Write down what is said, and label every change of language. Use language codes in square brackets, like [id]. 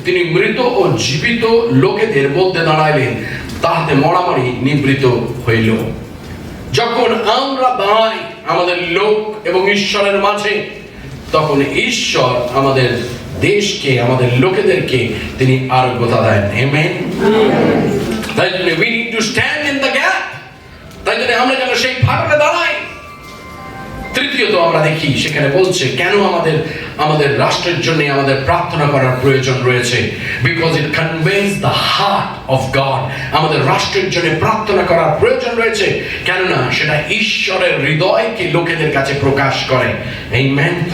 [bn] তিনি মৃত ও জীবিত লোকেদের মধ্যে দাঁড়াইলেন, তাহাতে মহামারী নিবৃত হইল। যখন আমরা দাঁড়াই আমাদের লোক এবং ঈশ্বরের মাঝে, তখন ঈশ্বর আমাদের দেশকে, আমাদের লোকেদেরকে তিনি আরোগ্যতা দেন। আমেন। তাই জন্য [en] we need to stand in the gap. [bn] তাই জন্য আমরা যেন সেই ফাটলে দাঁড়াই। তৃতীয়ত আমরা দেখি সেখানে বলছে কেন আমাদের রাষ্ট্রের জন্য আমাদের প্রার্থনা করার প্রয়োজন রয়েছে। [en] Because it convince the heart of God. [bn] আমাদের রাষ্ট্রের জন্য প্রার্থনা করার প্রয়োজন রয়েছে, কেননা সেটা ঈশ্বরের হৃদয়কে লোকেদের কাছে প্রকাশ করে। আমেন।